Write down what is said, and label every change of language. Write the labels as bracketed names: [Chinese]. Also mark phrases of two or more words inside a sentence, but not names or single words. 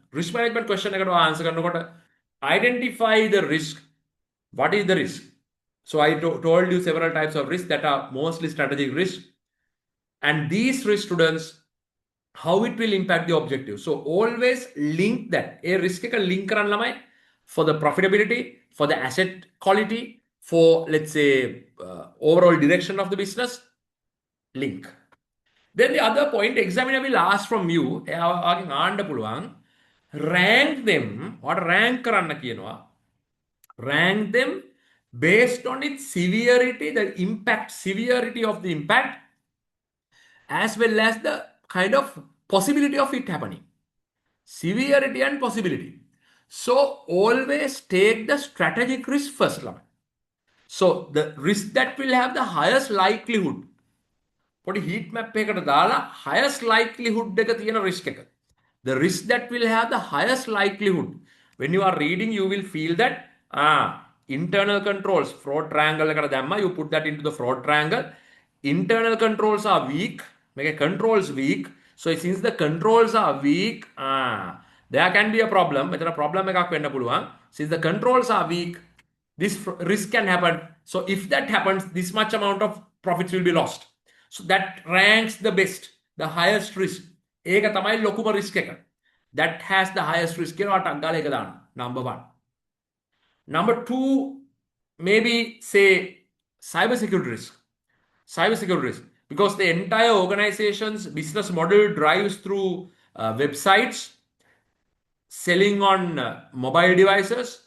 [English] Risk management question eකට answer කරනකොට identify the risk what is the risk? So I told you several types of risks that are mostly strategic risk. And these risk, students, how it will impact the objective. So always link that. A risk එක link [Sinhala] කරන්න ළමයි [English] for the profitability, for the asset quality, for let's say overall direction of the business. Link. Then the other point, examiner will ask from you, [Sinhala] එයාගෙන් ආන්න පුළුවන්, [English] rank them, what rank [Sinhala] කරන්න කියනවා. [English] Rank them based on its severity, the impact, severity of the impact, as well as the kind of possibility of it happening. Severity and possibility. So always take the strategic risk first. So the risk that will have the highest likelihood. [Sinhala] පොඩි [English] heat map [Sinhala] එකකට දාලා [English] highest likelihood [Sinhala] එක තියෙන risk එක. [English] The risk that will have the highest likelihood. When you are reading, you will feel that internal controls, fraud triangle [Sinhala] එකට දැම්මා, [English] you put that into the fraud triangle. Internal controls are weak. Make a controls weak. So since the controls are weak, there can be a problem. [Sinhala] මෙතන problem එකක් වෙන්න පුළුවන්. [English] Since the controls are weak, this risk can happen. So if that happens, this much amount of profits will be lost. So that ranks the best, the highest risk. [Sinhala] ඒක තමයි ලොකුම risk එක. [English] That has the highest risk. [Sinhala] කියනවා ටක් ගාලා ඒක දාන්න. [English] Number 1. Number 2, maybe say cybersecurity risk. Cybersecurity risk. Because the entire organization's business model drives through websites, selling on mobile devices.